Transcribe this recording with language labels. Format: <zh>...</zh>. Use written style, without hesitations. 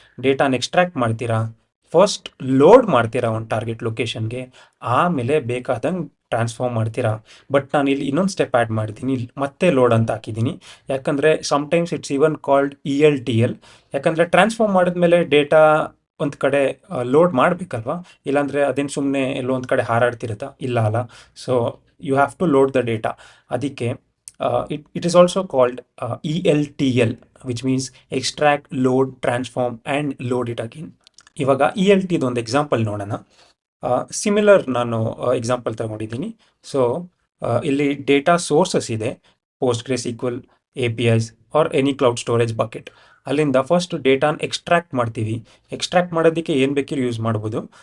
<kn>ಡೇಟಾನ extract ಮಾಡ್ತೀರಾ, first load ಮಾಡ್ತೀರಾ ಒಂದು ಟಾರ್ಗೆಟ್ ಲೊಕೇಶನ್ಗೆ, ಆಮೇಲೆ ಬೇಕಾದಂಗೆ ಟ್ರಾನ್ಸ್ಫಾರ್ಮ್ ಮಾಡ್ತೀರಾ. ಬಟ್ ನಾನು ಇಲ್ಲಿ ಇನ್ನೊಂದು ಸ್ಟೆಪ್ ಆ್ಯಡ್ ಮಾಡಿದ್ದೀನಿ, ಮತ್ತೆ ಲೋಡ್ ಅಂತ ಹಾಕಿದ್ದೀನಿ. ಯಾಕಂದರೆ</kn> <en>Sometimes it's even called ELTL.</en> <kn>ಯಾಕಂದರೆ ಟ್ರಾನ್ಸ್ಫಾರ್ಮ್ ಮಾಡಿದ್ಮೇಲೆ ಡೇಟಾ ಒಂದು ಕಡೆ ಲೋಡ್ ಮಾಡಬೇಕಲ್ವಾ, ಇಲ್ಲಾಂದರೆ ಅದೇನು ಸುಮ್ಮನೆ ಎಲ್ಲೋ ಒಂದು ಕಡೆ ಹಾರಾಡ್ತಿರುತ್ತಾ? ಇಲ್ಲ ಅಲ್ಲ.</kn> <en>So you have to load the data.</en> <kn>ಅದಕ್ಕೆ</kn> <en>it is also called ELTL, which means extract, load, transform and load it again.</en> <kn>ಇವಾಗ ELT ಒಂದು ಎಕ್ಸಾಂಪಲ್ ನೋಡೋಣ. ಸಿಮಿಲರ್ ನಾನು ಎಕ್ಸಾಂಪಲ್ ತಗೊಂಡಿದ್ದೀನಿ. ಸೊ ಇಲ್ಲಿ ಡೇಟಾ ಸೋರ್ಸಸ್ ಇದೆ, ಪೋಸ್ಟ್ಗ್ರೇಸ್ SQL APIs</kn> <en>Or any cloud storage bucket.</en> <kn>ಅಲ್ಲಿಂದ first ಡೇಟಾನ extract ಮಾಡ್ತೀವಿ. ಎಕ್ಸ್ಟ್ರಾಕ್ಟ್ ಮಾಡೋದಕ್ಕೆ ಏನು ಬೇಕಿರೋ ಯೂಸ್ ಮಾಡ್ಬೋದು.</kn>